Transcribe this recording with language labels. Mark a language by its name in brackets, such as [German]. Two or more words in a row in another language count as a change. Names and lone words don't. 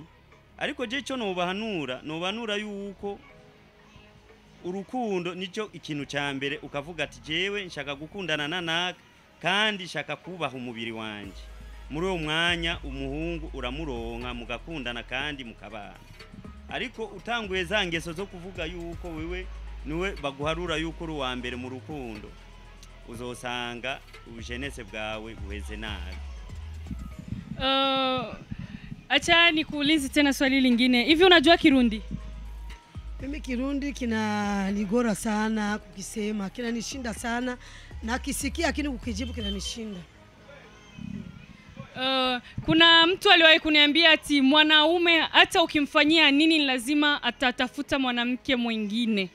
[Rundi] Ariko je cyo nobanura yuko urukundo nico ikintu cya mbere, ukavuga ati jewe nshaka gukundana nanaka kandi nshaka kubaha umubiri wanje. Muri uwo mwanya umuhungu uramuronka, mugakundana kandi mukabana. Ariko utanguye za ngeso zo kuvuga yuko wewe niwe baguharura yuko uri wa mbere mu rukundo, uzosanga ubujenese bwawe buheze nabi. [Swahili] Acha nikuulize tena swali lingine. Hivi unajua Kirundi? Mimi Kirundi kinaligora sana kukisema, kinanishinda sana, na kisikia lakini kukijibu kinanishinda. Kuna mtu aliwahi kuniambia ati mwanaume hata ukimfanyia nini lazima atatafuta mwanamke mwingine.